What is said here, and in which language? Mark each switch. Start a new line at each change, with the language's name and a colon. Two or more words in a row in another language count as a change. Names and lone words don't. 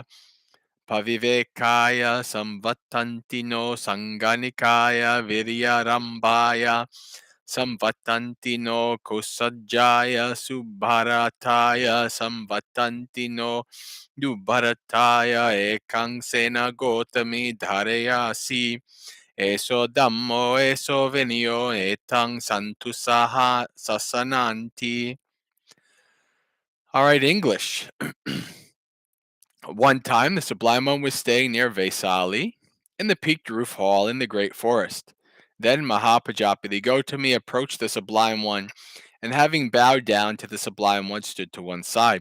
Pali: pavivekaya samvattanti no sanganikaya viryarambhaya samvattanti no kosajjaya subharataya samvattanti no dubharataya ekang sena gotami dharayasi eso dhammo eso vinyo etang santusaha sasananti.
English: All right, English. One time, the Sublime One was staying near Vesali in the peaked roof hall in the great forest. Then Mahapajapati Gautami approached the Sublime One, and having bowed down to the Sublime One, stood to one side.